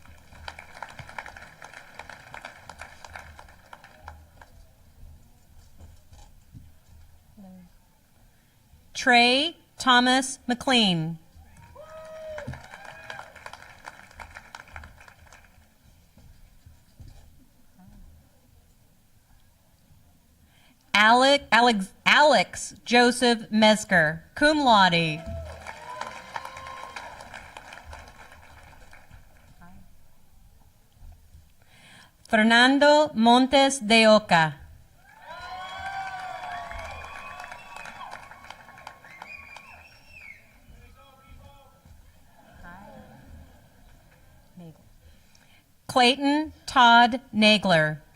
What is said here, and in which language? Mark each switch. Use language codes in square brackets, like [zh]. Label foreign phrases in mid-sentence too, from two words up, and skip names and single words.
[en] Trey Thomas McLean. [la] Alex Joseph Mesker, cum laude. [en] Fernando Montes de Oca. Clayton Todd Nagler.